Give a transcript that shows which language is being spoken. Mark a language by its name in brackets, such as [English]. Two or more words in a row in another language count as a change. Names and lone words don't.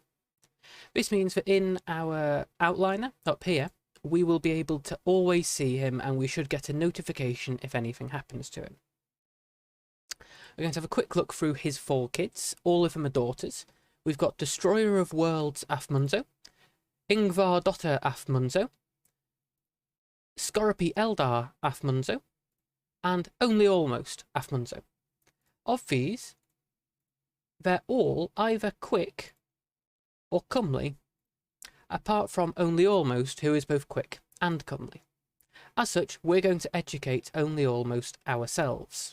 [English] This means that in our outliner up here, we will be able to always see him, and we should get a notification if anything happens to him. We're going to have a quick look through his 4 kids. All of them are daughters. We've got Destroyer of Worlds af Munso, Ingvar Dotter af Munso, Scorpy Eldar af Munso, and Only Almost af Munso. Of these, they're all either quick or comely, apart from Only Almost, who is both quick and comely. As such, we're going to educate Only Almost ourselves.